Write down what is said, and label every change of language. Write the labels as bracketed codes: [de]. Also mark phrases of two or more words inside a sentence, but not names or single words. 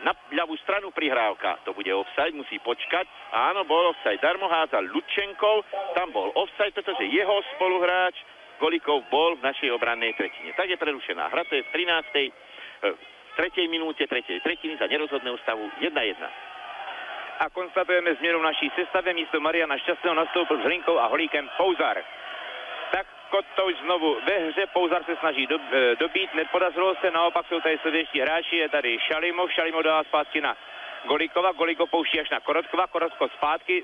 [sk] Na ľavú stranu prihrávka, to bude offside, musí počkať. Áno, bol offside, darmo hádzal Ľudčenkov, tam bol offside, pretože jeho spoluhráč Golíkov bol v našej obrannej tretine. Tak je prerušená hra, to je v 3. minúte 3. tretiny za nerozhodného stavu 1-1. [cs] A konstatujeme změnu v naší sestavě, místo Mariana Šťastného nastoupil s Hlinkou a Holíkem Pouzar. Tak Kotouč znovu ve hře, Pouzar se snaží dobít, nepodařilo se, naopak jsou tady sovětští hráči, je tady Šalimov dává zpátky na Golikova, Goliko pouští až na Korotkova, Korotko zpátky.